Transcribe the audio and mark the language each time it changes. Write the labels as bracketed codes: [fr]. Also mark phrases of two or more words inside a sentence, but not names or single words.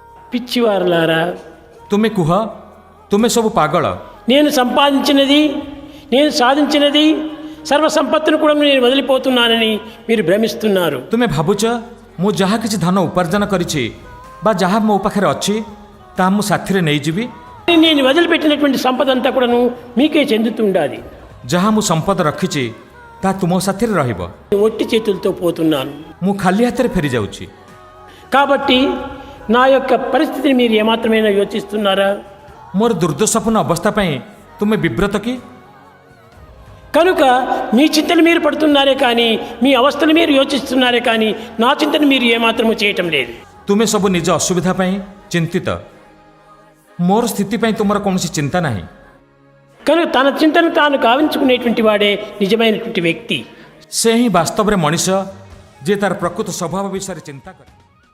[te] పిచ్చివారులారా, [or] ତୁମେ କୁହ, ତୁମେ ସବୁ ପାଗଳ। [te] నేను సంపాదించినది, నేను సాధించినది, సర్వ సంపత్తును కూడా నేను వదిలిపోతున్నానని మీరు భ్రమిస్తున్నారు। [or] ତୁମେ ଭାବୁଛ ମୁଁ ଯାହା କିଛି ଧନ ଉପାର୍ଜନ କରିଛି ବା ଯାହା ମୋ ପାଖରେ ଅଛି ତାହା ମୁଁ ସାଥିରେ ନେଇଯିବି। [te] నేను వదిలిపెట్టినటువంటి సంపద అంతా కూడాను మీకే చెందుతుండాలి। [or] ଯାହା ମୁଁ ସମ୍ପଦ ରଖିଛି ତାହା ତୁମ ସାଥିରେ ରହିବ। [te] ఒట్టి చేతులతో పోతున్నాను [or] ମୁଁ ଖାଲି ହାତରେ ଫେରିଯାଉଛି। [te] కాబట్టి నా యొక్క పరిస్థితిని మీరు ఏమాత్రమైనా యోచిస్తున్నారా? [or] ମୋର ଦୁର୍ଦ୍ଦଶାପୂର୍ଣ୍ଣ ଅବସ୍ଥା ପାଇଁ ତୁମେ ବିବ୍ରତ କି? [te] కనుక మీ చింతను మీరు పడుతున్నారే కానీ మీ అవస్థను మీరు యోచిస్తున్నారే కానీ నా చింతను మీరు ఏమాత్రము చేయటం లేదు। [or] ତୁମେ ସବୁ ନିଜ ଅସୁବିଧା ପାଇଁ ଚିନ୍ତିତ, ମୋର ସ୍ଥିତି ପାଇଁ ତୁମର କୌଣସି ଚିନ୍ତା ନାହିଁ। [te] కనుక తన చింతను తాను కావించుకునేటువంటి వాడే నిజమైనటువంటి వ్యక్తి। [or] ସେ ହିଁ ବାସ୍ତବରେ ମଣିଷ, ଯିଏ ତାର ପ୍ରକୃତ ସ୍ୱଭାବ ବିଷୟରେ ଚିନ୍ତା କରେ।